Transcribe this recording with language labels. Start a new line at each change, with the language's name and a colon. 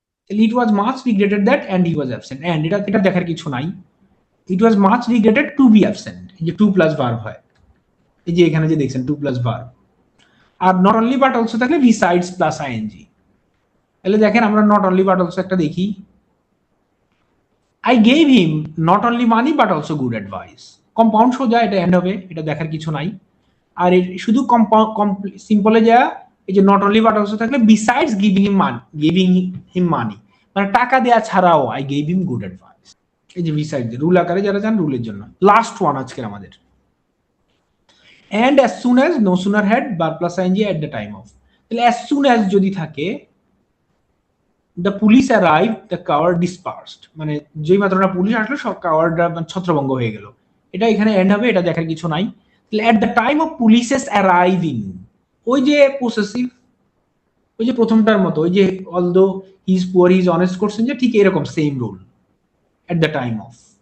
English: it was much regretted that and he was absent, and
Bangla: এটা এটা দেখার কিছু নাই।
English: it was much regretted to be absent, এই যে to plus verb হয়,
Bangla: এই যে এখানে যে দেখছেন
English: To plus verb. আর not only but also থাকলে besides plus ING.
Bangla: তাহলে দেখেন আমরা
English: Not only but also একটা দেখি। I gave him not only money but also good advice।
Bangla: Compound সোজা, এটা এন্ড হবে, এটা দেখার কিছু নাই। আর শুধু সিম্পলে যা, এই যে নট অনলি বাট অলসো থাকলে বিসাইডস গিভিং হিম মানি, মানে টাকা দেয়া ছাড়াও
English: I gave him good advice.
Bangla: এই যে বিসাইড, রুল আকারে যারা যান রুলের জন্য। লাস্ট ওয়ান আজকের আমাদের,
English: and as soon as, no sooner had, verb plus ing at the time of। তাহলে as soon as যদি থাকে, the police arrive the coward dispersed,
Bangla: মানে যেই মাত্র না পুলিশ আসলো সব কাওয়ার্ডরা ছত্রভঙ্গ হয়ে গেল। এটা এখানে এন্ড হবে, এটা দেখার কিছু নাই।
English: at the time of police's arriving,
Bangla: ওই যে পসেসিভ, ওই যে প্রথমটার মতো, ওই যে although his poor his honest করছেন যে ঠিক এরকম same rule at the time of.